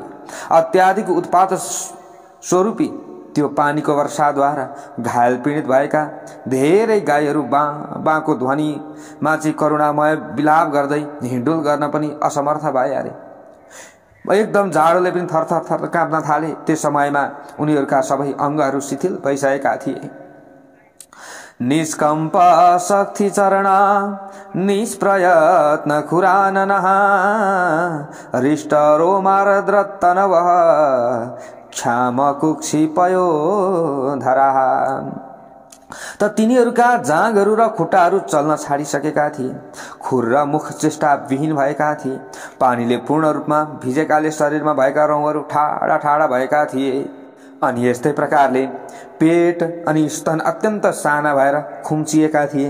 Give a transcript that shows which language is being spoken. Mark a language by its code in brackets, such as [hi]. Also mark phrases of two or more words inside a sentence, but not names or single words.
[ne] अत्याधिक उत्पात स्वरूपी त्यो पानीको वर्षाद्वारा घायल पीडित भएका धेरै गाईहरू बाँको ध्वनिमा चाहिँ करुणामय विलाप गर्दै हिँडुल गर्न पनि असमर्थ भए अरे। एकदम जाडोले पनि थरथर थर काँप्न थाले। त्यस समयमा उनीहरूका सबै अङ्गहरू शिथिल भइसकेका थिए। [sa] निष्कम्प शक्ति चरण निष्प्रयत्न खुरानन हृष्ट रोमारद्र तनव क्षाम कुक्षी पयो धरा। [ne] त तिनीहरूका जाँघहरू र खुट्टाहरू चल्न छाडिसकेका थिए। खुर र मुख चेष्टा विहीन भएका थिए। पानीले पूर्ण रूपमा भिजेकाले शरीरमा भएका रौँहरू ठाडा ठाडा भएका थिए। अनि यस्तै प्रकारले पेट अनि स्तन अत्यन्त साना भएर खुम्चिएका थिए।